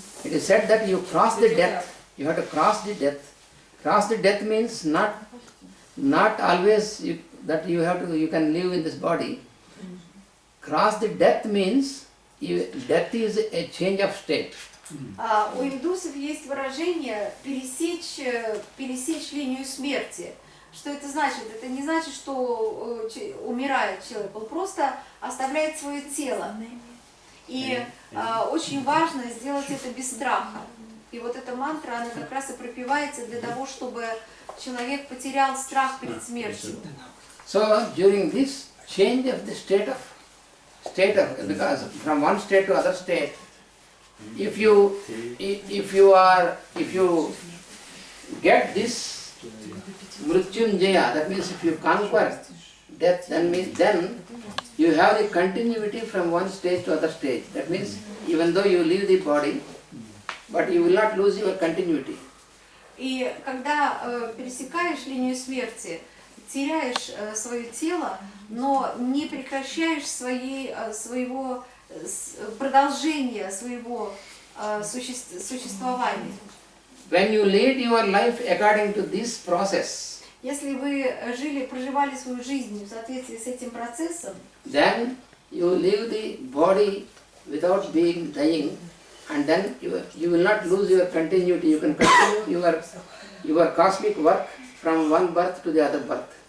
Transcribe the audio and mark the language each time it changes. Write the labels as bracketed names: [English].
[English] It is said that you cross the That you death. You have to cross the death. Cross the death means not always that you can live in this body. cross the death means death is a change of state. [Russian] У индусов есть выражение пересечь линию смерти. Что это значит? Это не значит, что умирает человек, он просто оставляет свое тело. И очень важно сделать это без страха. И вот эта мантра, она как раз и пропевается для того, чтобы человек потерял страх перед смертью. [English] So during this change of the state of because from one state to other state, if you get this Mrityunjaya, that means if you conquer death, then you have the continuity from one stage to other stage. That means even though you leave the body, but you will not lose your continuity. [Russian] И когда пересекаешь линию смерти, теряешь свое тело, но не прекращаешь своего продолжения своего существования. [English] When you lead your life according to this process, [Russian] Если вы проживали свою жизнь в соответствии с этим процессом, [English] then you leave the body without being dying, and then you will not lose your continuity. You can continue your cosmic work from one birth to the other birth.